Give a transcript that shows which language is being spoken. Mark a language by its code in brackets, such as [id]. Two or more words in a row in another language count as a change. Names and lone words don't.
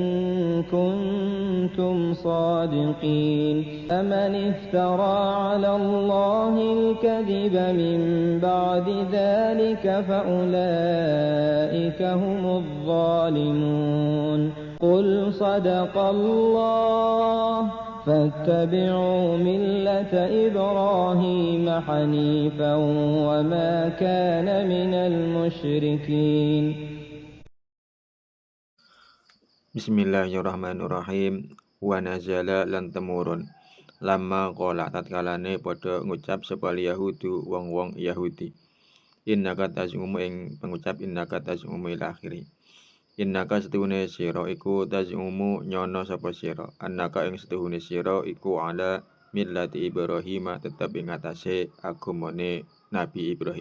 [ar] كنتم صادقين فمن افترى على الله الكذب من بعد ذلك فأولئك هم الظالمون قل صدق الله فاتبعوا ملة إبراهيم حنيفا وما كان من المشركين. بسم الله الرحمن الرحيم. ونزل [jv] lan temurun [ar] لما قال [jv] tatkalane padha ngucap sapa Yahudu wong-wong Yahudi. [ar] إنك تزعم [jv] ing pengucap [ar] إنك تزعم إلى آخره. [jv] Innaka setuhune sira iku tazumu nyono sapa sira. Annaka ing setuhune sira iku [ar] على ملة إبراهيم [jv] tetep ing atase agamane Nabi Ibrahim.